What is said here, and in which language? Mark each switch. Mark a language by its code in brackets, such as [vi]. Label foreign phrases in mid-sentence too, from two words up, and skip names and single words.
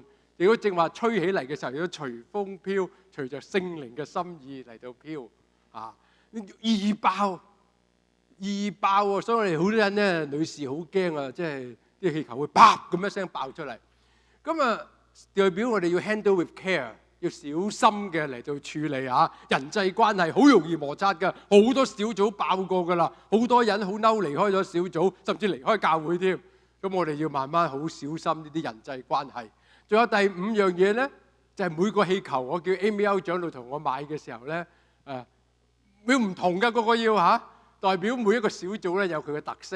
[yue] 如果正話吹起嚟嘅時候，如果隨風飄，隨着聖靈嘅心意嚟到飄，易爆喎！所以我哋好多人咧，女士好驚啊，即係啲氣球會啪咁一聲爆出嚟。咁啊，代表我哋要 [en] handle with care， [yue] 要小心嘅嚟到處理啊！人際關係好容易摩擦㗎，好多小組爆過㗎啦，好多人好嬲離開咗小組，甚至離開教會添。咁我哋要慢慢好小心呢啲人際關係。仲有第5樣嘢咧，就係每個氣球，我叫 Amy 長老同我買嘅時候咧，會唔同㗎，個個要代表每一個小組咧有佢嘅特色。